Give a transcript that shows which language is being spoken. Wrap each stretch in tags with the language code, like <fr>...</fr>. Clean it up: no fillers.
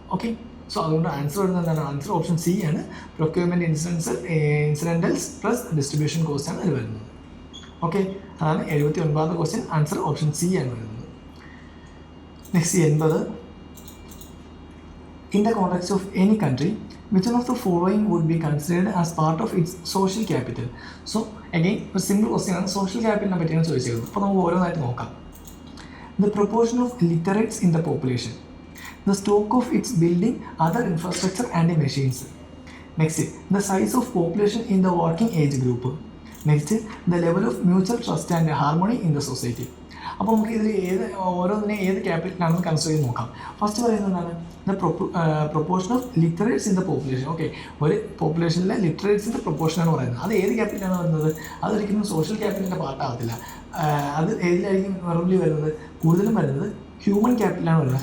<ml>Okay, so അതുകൊണ്ട് answer വരുന്നത് എന്താണ്, ആൻസർ ഓപ്ഷൻ സി ആണ്. പ്രൊക്യൂർമെൻറ്റ് ഇൻസിഡൻറ്റൽസ് പ്ലസ് ഡിസ്ട്രിബ്യൂഷൻ കോസ്റ്റ് ആണ് അതിൽ വരുന്നത്. ഓക്കെ, അതാണ് 79ാമത്തെ ക്വസ്റ്റ്യൻ, ആൻസർ ഓപ്ഷൻ സി ആണ് വരുന്നത്. Next 80.</ml> <en>In the context of any country, which one of the following would be considered as part of its social capital? So again,</en> <ml>ഒരു simple question ആണ്, social ക്യാപിറ്റലിനെ പറ്റിയാണ് ചോദിച്ചിരുന്നത്. അപ്പോൾ നമുക്ക് ഓരോന്നായിട്ട് നോക്കാം.</ml> <en>The proportion of literates in the population, the stock of its building, other infrastructure and machines. Next, the size of population in the working age group. Next, the level of mutual trust and harmony in the society.</en> <ml>അപ്പോൾ നമുക്ക് ഇതിൽ ഓരോന്നിനെ ഏത് ക്യാപിറ്റലാണെന്ന് consider ചെയ്ത് നോക്കാം. First പറയുന്നതാണ്</ml> <en>The proportion of literates in the population.</en> <ml>Okay, ഒരു പോപ്പുലേഷനിലെ ലിറ്ററേറ്റ്സിൻ്റെ പ്രൊപ്പോർഷനാണ് പറയുന്നത്. അത് ഏത് ക്യാപിറ്റലാണ് വരുന്നത്, അതൊരിക്കലും സോഷ്യൽ ക്യാപിറ്റലിൻ്റെ പാർട്ടാകത്തില്ല. അത് ഏതിലായിരിക്കും വെറുതെ വരുന്നത്, കൂടുതലും വരുന്നത് ഹ്യൂമൻ ക്യാപിറ്റലാണ് വരുന്നത്.</ml>